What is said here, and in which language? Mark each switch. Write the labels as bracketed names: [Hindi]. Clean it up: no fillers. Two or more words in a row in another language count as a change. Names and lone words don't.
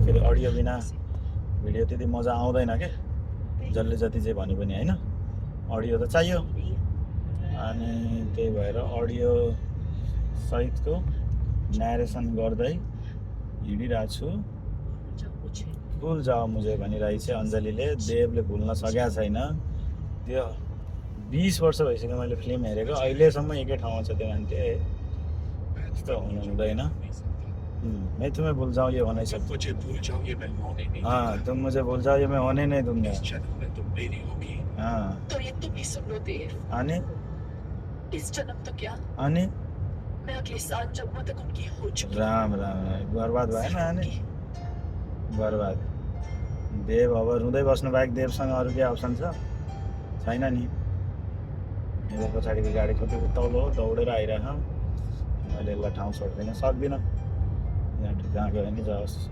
[Nepali] फेरि अडियो बिना भिडियो त्यति मजा आउँदैन के, जसले जति चाहिँ भने पनि होइन। अडियो त चाहियो अनि त्यही भएर अडियो सहितको न्यारेसन गर्दै हिँडिरहेको छु। [Hindi] भुल जाओ मुझे [Nepali] भनिरहेछ अञ्जलीले। देवले भुल्न सकेको छैन। त्यो 20 वर्ष भइसक्यो मैले फिल्म हेरेको, अहिलेसम्म एकै ठाउँमा छ त्यो मान्छे। यस्तो हुनु हुँदैन। [Hindi] मैं तुम्हें भूल जाऊँ ये हो नहीं सकता। मुझे भूल जाओ ये मैं होने नहीं हाँ, तुम मुझे भूल जाओ ये मैं होने नहीं दूंगा। इस जन्म में तुम मेरी होगी। हाँ, तो ये तुम ही सुन लो देव, [Nepali] अनि [Hindi] इस जन्म तो क्या, [Nepali] अनि [Hindi] मैं अगले 7 जन्मों तक उनकी हो चुकी [Nepali] राम राम राम, बर्बाद भयो नि अनि [Hindi] हूँ। [Nepali] बर्बाद। देव अब रुँदै बस्नु बाहेक देवसँग अरू केही अप्सन छ छैन नि। मेरो पछाडिको गाडी कति तौलो हो दौडेर आइरह, मैले यसलाई ठाउँ छोड्दिनँ सक्दिनँ, यहाँ जहाँ गयो नि जाओस्।